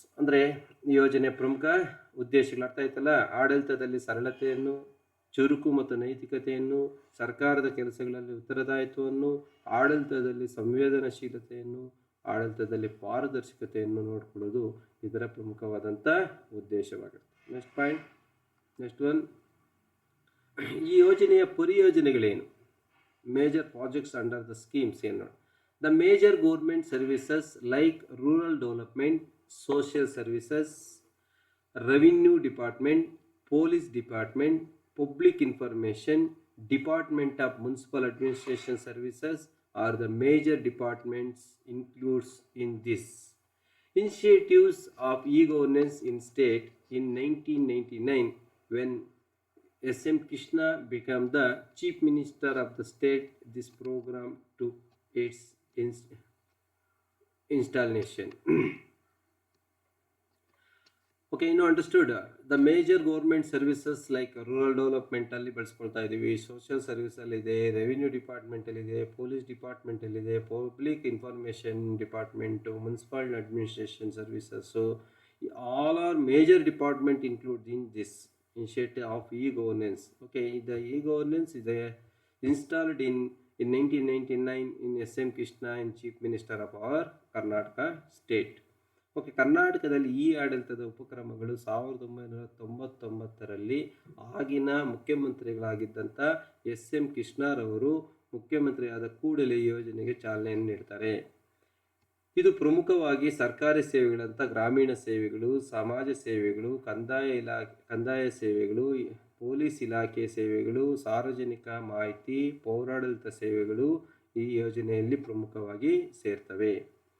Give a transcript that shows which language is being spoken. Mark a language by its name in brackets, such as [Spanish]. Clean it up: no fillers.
[Kannada] ಅಂದರೆ ಯೋಜನೆ ಪ್ರಮುಖ ಉದ್ದೇಶಗಳು ಅರ್ಥ ಆಯ್ತಲ್ಲ. ಆಡಳಿತದಲ್ಲಿ ಸರಳತೆಯನ್ನು, ಚುರುಕು ಮತ್ತು ನೈತಿಕತೆಯನ್ನು, ಸರ್ಕಾರದ ಕೆಲಸಗಳಲ್ಲಿ ಉತ್ತರದಾಯಿತ್ವವನ್ನು, ಆಡಳಿತದಲ್ಲಿ ಸಂವೇದನಾಶೀಲತೆಯನ್ನು, ಆಡಳಿತದಲ್ಲಿ ಪಾರದರ್ಶಕತೆಯನ್ನು ನೋಡಿಕೊಳ್ಳೋದು ಇದರ ಪ್ರಮುಖವಾದಂಥ ಉದ್ದೇಶವಾಗುತ್ತೆ. [English] next point, next one, [Kannada] ಈ ಯೋಜನೆಯ ಪರಿಯೋಜನೆಗಳೇನು? [English] major projects under the schemes [Kannada] ಏನು? [English] The major government services like rural development, social services, revenue department, police department, public information, department of municipal administration services are the major departments includes in this. Initiatives of e-governance in state in 1999 when S.M. Krishna became the chief minister of the state, this program took its installation. Okay, you know, understood. The major government services like rural development [Kannada] ಅಲ್ಲಿ ಬಳಸ್ಕೊಳ್ತಾ ಇದ್ದೀವಿ, [English] social service [Kannada] ಅಲ್ಲಿ ಇದೆ, [English] Revenue department ಅಲ್ಲಿ ಇದೆ, police department ಅಲ್ಲಿ ಇದೆ, public information department, municipal administration services, all are major department include in this initiative of e-governance. Okay, the e-governance is installed in 1999 in S.M. Krishna and Chief Minister of our Karnataka state. [Kannada] Okay, ಕರ್ನಾಟಕದಲ್ಲಿ ಈ ಆಡಳಿತದ ಉಪಕ್ರಮಗಳು 1999ರಲ್ಲಿ ಆಗಿನ ಮುಖ್ಯಮಂತ್ರಿಗಳಾಗಿದ್ದಂಥ S.M. ಕೃಷ್ಣರವರು ಮುಖ್ಯಮಂತ್ರಿ ಆದ ಕೂಡಲೇ ಈ ಯೋಜನೆಗೆ ಚಾಲನೆಯನ್ನು ನೀಡ್ತಾರೆ. ಇದು ಪ್ರಮುಖವಾಗಿ ಸರ್ಕಾರಿ ಸೇವೆಗಳಂತ ಗ್ರಾಮೀಣ ಸೇವೆಗಳು, ಸಮಾಜ ಸೇವೆಗಳು, ಕಂದಾಯ ಸೇವೆಗಳು, ಪೊಲೀಸ್ ಇಲಾಖೆ ಸೇವೆಗಳು, ಸಾರ್ವಜನಿಕ ಮಾಹಿತಿ, ಪೌರಾಡಳಿತ ಸೇವೆಗಳು ಈ ಯೋಜನೆಯಲ್ಲಿ ಪ್ರಮುಖವಾಗಿ ಸೇರ್ತವೆ.